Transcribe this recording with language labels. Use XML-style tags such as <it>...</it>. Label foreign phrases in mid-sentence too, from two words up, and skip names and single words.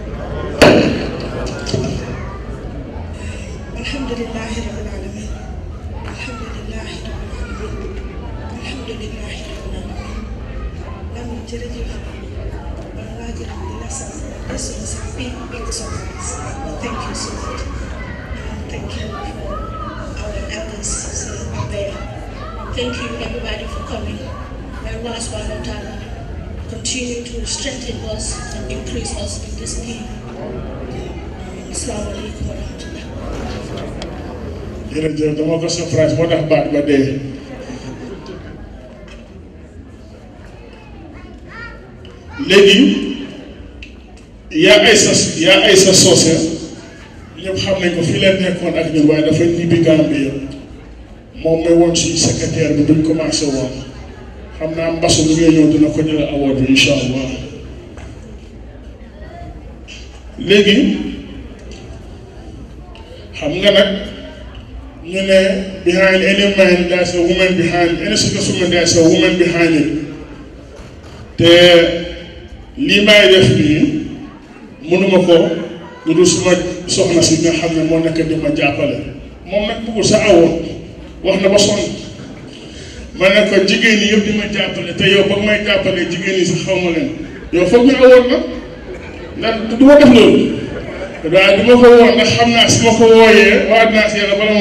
<ar>الحمد لله رب العالمين. الحمد لله رب العالمين الحمد لله رب العالمين.</ar> <wo>Lamin jërëjëf. Man waajur di la sant.</wo> <en>This was a big surprise. Thank you so much. Thank you for our elders there. Thank you everybody for coming. May Allah</en> <ar>سبحانه وتعالى</ar> <en>continue to strengthen us and increase us in this need.</en> <ar>السلام عليكم ورحمة الله.</ar> <wo>jërëjëf dama ko surprise moo tax baat ba dee. léegi yaa ay sa soose ñëpp xam nañ ko fii leen nekkoon ak ñun waaye dafa ñibbi Gambie moom mooy woon suñu secrétaire bi buñ commencé woon. xam naa mbasu bu ngay ñëw dina ko jël award bi</wo> <ar>إن شاء الله.</ar> <wo>léegi xam nga nag ñu ne</wo> <en>behind any man there's a woman behind any successful man there's a woman behind it.</en> <wo>te lii may def nii mënuma ko lu dul suma soxna si nga xam ne moo nekk di ma jàppale moom nag bëggul sa award wax na ba sonn. ma ne ko jigéen ñi yëpp di ma jàppale te yow ba may jàppale jigéen ñi sax xaw ma leen yow foog ñu awoon na ndax du ma def loolu waaye du ma ko woo ndax xam naa su ma ko wooyee waa dinaa si yàlla bala moo</wo>